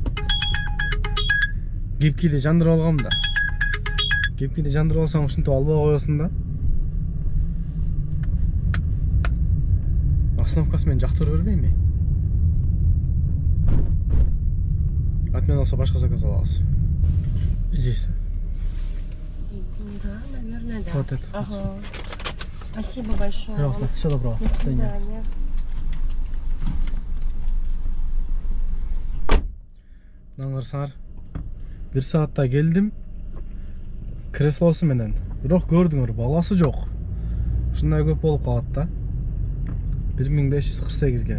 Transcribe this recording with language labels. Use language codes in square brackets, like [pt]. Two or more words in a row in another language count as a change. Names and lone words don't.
[ky] Гипкиди жандырып алгам да. Гипкиди жандырып алсаң ушинтип албай коесуң да. Остановкасы менен жактыра бербейми? Отмена болсо башка заказ алабыз. [ru] Здесь. Да, наверное, да. Вот это. Ага. Спасибо большое. Пожалуйста, всего доброго. До свидания. [ky] Аңгырсаңар, 1 саатта келдим. Креслосу менен. Бирок көрдүңөр, баласы жок. Ушундай көп болуп калат да. 1548ге.